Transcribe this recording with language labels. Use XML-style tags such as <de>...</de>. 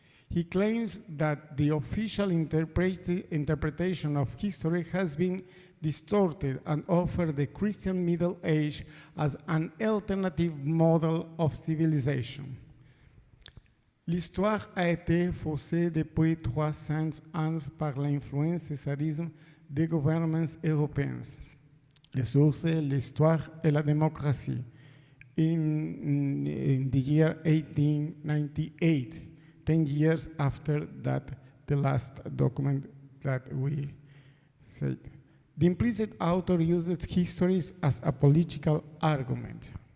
<en>He claims that the official interpretation of history has been distorted and offered the Christian Middle Age as an alternative model of civilization.</en> <fr>L'histoire a été faussée depuis 300 ans par l'influence césarisme des gouvernements européens. Les sources, l'histoire et la démocratie.</fr> <en>In the year 1898, 10 years after that, the last document that we said. The implicit author used histories as a political argument.</en>